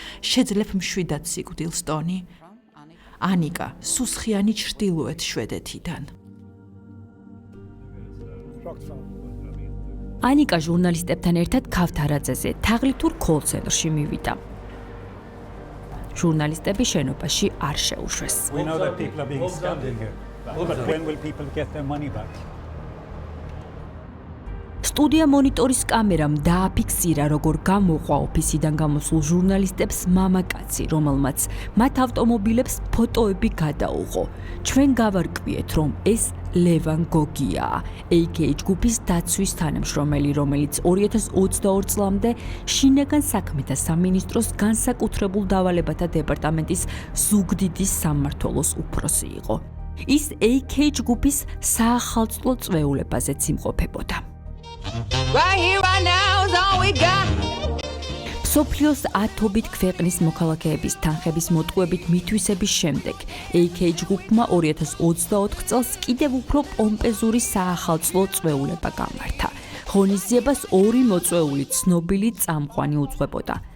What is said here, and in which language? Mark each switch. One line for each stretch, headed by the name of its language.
Georgian: შეძლებ მშვიდად სიკვდილს, ტონი? ანიკა, სუსხიანი ჩრდილოეთ შვედეთიდან. ანიკა ჟურნალისტებთან ერთად ქავთარაძეზე თაღლითურ კოლ-ცენტრში მივიდა. ჟურნალისტები შენობაში არ შეუშვეს.
English: We know that people are being scammed in here. But when will people get their money back?
Georgian: სტუდია მონიტორის კამერამ დააფიქსირა, როგორ გამოყვა ოფისიდან გამოსულ ჟურნალისტებს მამაკაცი, რომელმაც მათ ავტომობილებს ფოტოები გადაუღო. ჩვენ გავარკვიეთ, რომ ეს ლევან გოგიაა, AK ჯგუფის დაცვის თანამშრომელი, რომელიც 2022 წლამდე შინაგან საქმეთა სამინისტროს განსაკუთრებულ დავალებათა დეპარტამენტის ზუგდიდის სამმართველოს უფროსი იყო. ის AK ჯგუფის საახალწლო წვეულებაზეც იმყოფებოდა.
English: Right here, right now is all we got.
Georgian: სოფლიოს ათობით ქვეყნის მოქალაქეების თანხების მოტყუებით მითვისების შემდეგ AK ჯგუფმა 2024 წელს კიდევ უფრო პომპეზური საახალწლო წვეულება გამართა. ღონისძიებას ორი მოწვეული ცნობილი წამყვანი უძღვებოდა.